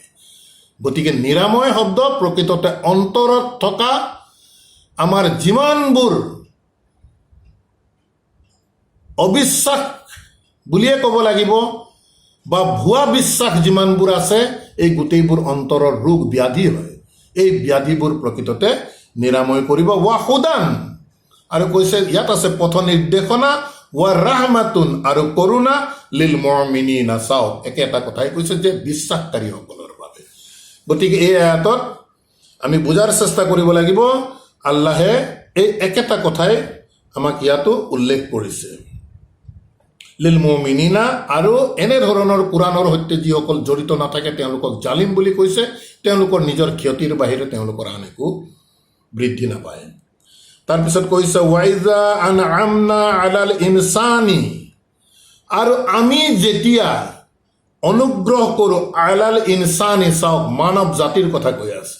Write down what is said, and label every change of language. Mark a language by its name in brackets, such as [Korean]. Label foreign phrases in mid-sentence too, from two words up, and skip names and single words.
[Assamese] গতিকে নিৰাময় শব্দ প্ৰকৃততে অন্তৰত থকা আমাৰ যিমানবোৰ অবিশ্বাস বুলিয়ে ক'ব লাগিব বা ভুৱা বিশ্বাস যিমানবোৰ আছে, এই গোটেইবোৰ অন্তৰৰ ৰোগ ব্যাধি হয়। এই ব্যাধিবোৰ প্ৰকৃততে নিৰাময় কৰিব। [Arabic] وهدى, [Assamese] আৰু কৈছে ইয়াত আছে পথ নিৰ্দেশনা, [Arabic] ورحمة, [Assamese] আৰু কৰোণা, [Arabic] للمؤمنين. [Assamese] চাওক, একেটা কথাই কৈছে যে বিশ্বাসকাৰীসকলৰ বাবে। গতিকে এই আয়াতত আমি বুজাৰ চেষ্টা কৰিব লাগিব, আল্লাহে এই একেটা কথাই আমাক ইয়াতো উল্লেখ কৰিছে। [Arabic] للمؤمنين, [Assamese] আৰু এনেধৰণৰ কোৰাণৰ সৈতে যিসকল জড়িত নাথাকে তেওঁলোকক জালিম বুলি কৈছে। তেওঁলোকৰ নিজৰ ক্ষতিৰ বাহিৰে তেওঁলোকৰ আন একো বৃদ্ধি নাপায়। তাৰপিছত কৈছে [Arabic] وإذا أنعمنا على الإنسان, [Assamese] আৰু আমি যেতিয়া অনুগ্ৰহ কৰোঁ [Arabic] على الإنسان, [Assamese] চাওক মানৱ জাতিৰ কথা কৈ আছে।